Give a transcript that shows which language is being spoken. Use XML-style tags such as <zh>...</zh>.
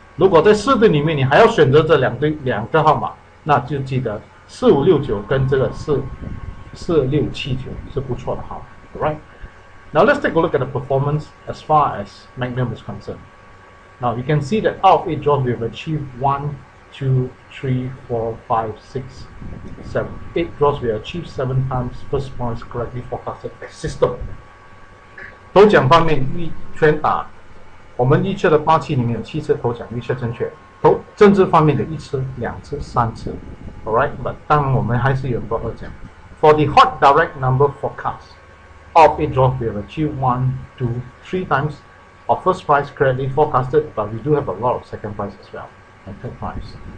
<zh>如果在4对里面你还要选择这2个号码，那就记得4569跟这个4679是不错的号码。</zh> <en>Alright. Now let's take a look at the performance as far as Magnum is concerned. Now you can see that out of 8 draws we have achieved 1, 2, 3, 4, 5, 6, 7. 8 draws we have achieved 7 times first points correctly forecasted by system.</en> <zh>头奖方面全打，我们预测的8期里面有7次头奖预测正确。政治方面的1次、2次、3次。 Alright, but 当然我们还是有多2奖。</zh> <en>For the hot direct number forecast, out of 8 draws we have achieved 1, 2, 3 times of first prize correctly forecasted, but we do have a lot of second prize as well and third prize.</en>